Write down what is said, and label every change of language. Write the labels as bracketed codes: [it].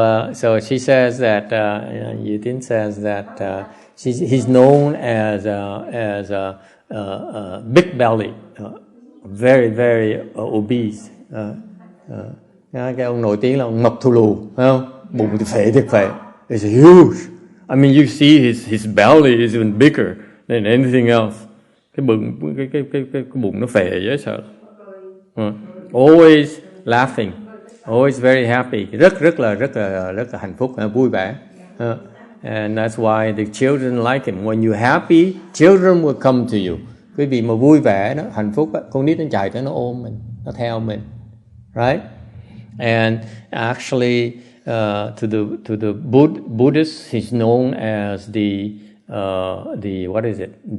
[en] So she says that Yutin says that he's known as a big belly, very very obese. [vi] Cái ông nổi tiếng là ông mập thù lù, phải không? Bụng thì phệ thiệt phệ. [en] It's huge. I mean, you see his belly is even bigger than anything else. [vi] Cái bụng nó phệ dễ sợ. [en] Always laughing, always very happy, [vi] rất là hạnh phúc, vui vẻ. [en] And that's why the children like him. When you're happy, children will come to you. [vi] Quý vị mà vui vẻ đó, hạnh phúc đó, con nít nó chạy tới nó ôm mình, nó theo mình, right? [en] And actually, to the Buddhists, he's known as the what is it?